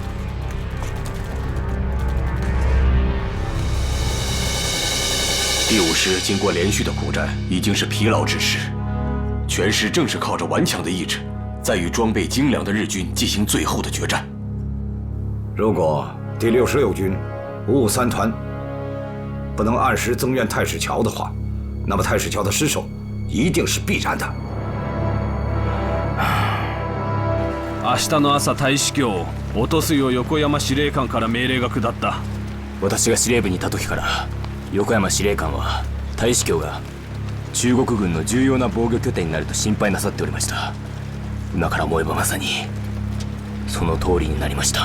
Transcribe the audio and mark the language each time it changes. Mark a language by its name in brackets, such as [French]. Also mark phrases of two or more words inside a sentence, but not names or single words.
[Chinese] 第5师经过连续的苦战，已经是疲劳之时，全师正是靠着顽强的意志，在与装备精良的日军进行最后的决战。如果第66军553团不能按时增援太史桥的话，那么太史桥的失守一定是必然的。 [Japanese] 明日の朝大司教を落とすよう横山司令官から命令が下った。私が司令部にいた時から横山司令官は大司教が中国軍の重要な防御拠点になると心配なさっておりました。今から思えばまさにその通りになりました。